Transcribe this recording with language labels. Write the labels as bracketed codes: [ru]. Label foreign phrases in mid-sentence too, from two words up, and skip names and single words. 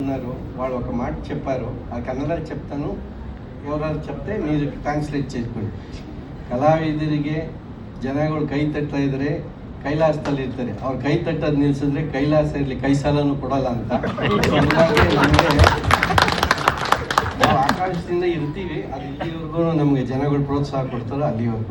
[te] ఉన్నారు వాళ్ళు ఒక మాట చెప్పారు, ఆ కన్నడ చెప్తాను, ఎవరు చెప్తే మీరు ಟ್ರಾನ್ಸ್ಲೇಟ್ చేసుకోಂడి. [kn] ಕಲಾವಿದರಿಗೆ ಜನಗಳು ಕೈ ತಟ್ತಾ ಇದ್ರೆ ಕೈಲಾಸದಲ್ಲಿ ಇರ್ತಾರೆ, ಅವ್ರು ಕೈ ತಟ್ಟೋದು ನಿಲ್ಸಿದ್ರೆ ಕೈಲಾಸ ಇರಲಿ ಕೈ ಸಾಲನೂ ಕೊಡಲ್ಲ ಅಂತ. ಹಾಗಾಗಿ ನಮಗೆ ನಾವು ಆಕಾಶದಿಂದ ಇರ್ತೀವಿ, ಅದು ಇಲ್ಲಿವರೆಗೂ ನಮಗೆ ಜನಗಳು ಪ್ರೋತ್ಸಾಹ ಕೊಡ್ತಾರೋ ಅಲ್ಲಿವರೆಗೂ.